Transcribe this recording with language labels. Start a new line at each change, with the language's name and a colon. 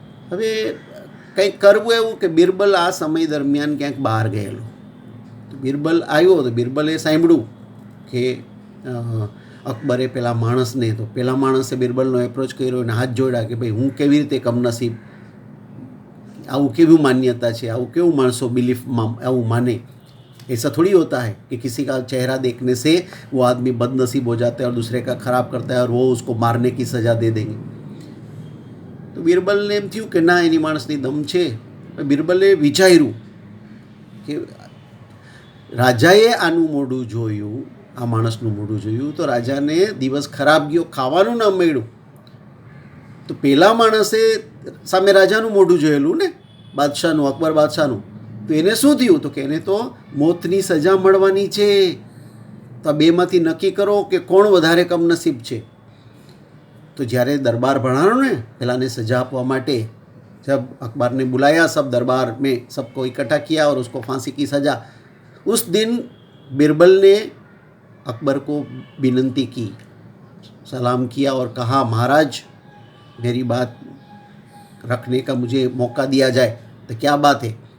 Gujarati: હવે કંઈક કરવું એવું કે બિરબલ આ સમય દરમિયાન ક્યાંક બહાર ગયેલો। તો બિરબલ આવ્યો તો બિરબલે સાંભળ્યું કે અકબરે પેલા માણસને, તો પેલા માણસે બિરબલનો એપ્રોચ કર્યો અને હાથ જોડ્યા કે ભાઈ, હું કેવી રીતે કમનસીબ, આવું કેવું માન્યતા છે, આવું કેવું માણસો બિલીફમાં આવું માને?
Hindi: ऐसा थोड़ी होता है कि किसी का चेहरा देखने से वो आदमी बदनसीब हो जाता है और दूसरे का खराब करता है और वो उसको मारने की सजा दे देंगे।
Gujarati: तो બિરબલને એમ થયું કે ના, એની માણસની દમ છે। બિરબલે વિચાર્યું કે રાજાએ આનું મોઢું જોયું, આ માણસનું મોઢું જોયું, તો રાજાને દિવસ ખરાબ ગયો, ખાવાનું ન મળ્યું। તો પેલા માણસે સામે રાજાનું મોઢું જોયેલું ને, બાદશાહનું, અકબર બાદશાહનું, તો એને શું થયું? તો કે એને તો મોતની સજા મળવાની છે। તો આ બેમાંથી નક્કી કરો કે કોણ વધારે કમનસીબ છે। તો જ્યારે દરબાર ભણાનો ને પેલાને સજા આપવા માટે,
Hindi: जब अकबर ने बुलाया सब दरबार में, सबको इकट्ठा किया और उसको फांसी की सजा, उस दिन बिरबल ने अकबर को विनती की, सलाम किया और कहा, महाराज मेरी बात रखने का मुझे मौका दिया जाए। तो क्या बात है?